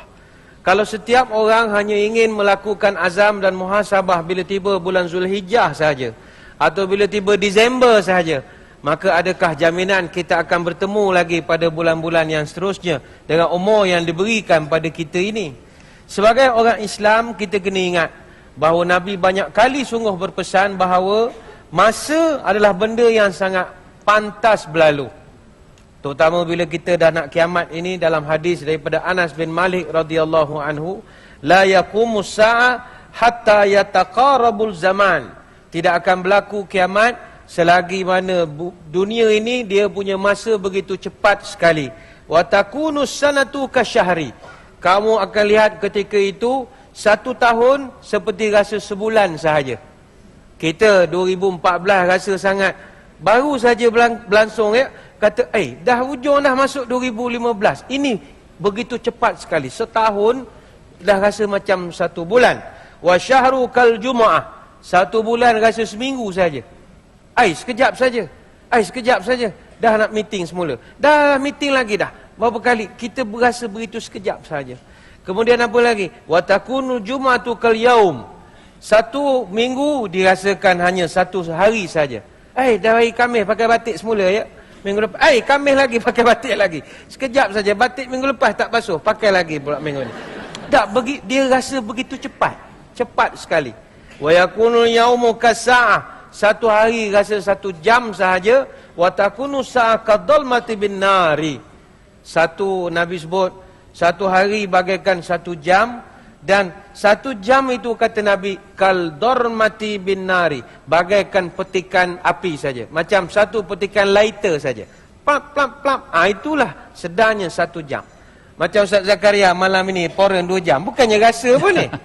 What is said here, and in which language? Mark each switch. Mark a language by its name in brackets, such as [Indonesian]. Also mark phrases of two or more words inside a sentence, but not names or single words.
[Malay] Kalau setiap orang hanya ingin melakukan azam dan muhasabah bila tiba bulan Zulhijjah saja, atau bila tiba Disember saja, maka adakah jaminan kita akan bertemu lagi pada bulan-bulan yang seterusnya dengan umur yang diberikan pada kita ini? Sebagai orang Islam, kita kena ingat bahawa Nabi banyak kali sungguh berpesan bahawa masa adalah benda yang sangat pantas berlalu. Terutama bila kita dah nak kiamat ini, dalam hadis daripada Anas bin Malik [Arabic] radhiyallahu anhu, la yaqumus sa'a hatta yataqarabul zaman. [Malay] Tidak akan berlaku kiamat selagi mana dunia ini dia punya masa begitu cepat sekali. [Arabic] Wa takunus sanatu kasyahri. [Malay] Kamu akan lihat ketika itu satu tahun seperti rasa sebulan sahaja. Kita 2014 rasa sangat baru saja berlangsung ya. Kata, dah hujung dah masuk 2015. Ini begitu cepat sekali. Setahun dah rasa macam satu bulan. [Arabic] Wa syahru kal jumu'ah. [Malay] Satu bulan rasa seminggu saja. Sekejap saja. Sekejap saja. Dah nak meeting semula. Dah meeting lagi dah. Berapa kali kita berasa begitu sekejap saja. Kemudian apa lagi? [Arabic] Wa takunu jumu'atu kal yaum. [Malay] Satu minggu dirasakan hanya satu hari saja. Dah hari Khamis pakai batik semula ya. Minggu lepas, Khamis lagi pakai batik lagi. Sekejap saja, batik minggu lepas tak basuh, pakai lagi pula minggu ni. Tak, dia rasa begitu cepat. Cepat sekali. [Arabic] Wa yakunu yaumu kasa'ah. [Malay] Satu hari rasa satu jam sahaja. [Arabic] Wa takunu sa'a kadhalmati bin nari. [Malay] Satu, Nabi sebut, satu hari bagaikan satu jam. Dan satu jam itu kata Nabi, [Arabic] kal dormati bin nari, [Malay] bagaikan petikan api saja, macam satu petikan lighter saja. Plap plap plap. Itulah sedarnya satu jam. Macam Ustaz Zakaria malam ini poren 2 jam, bukannya rasa pun ni.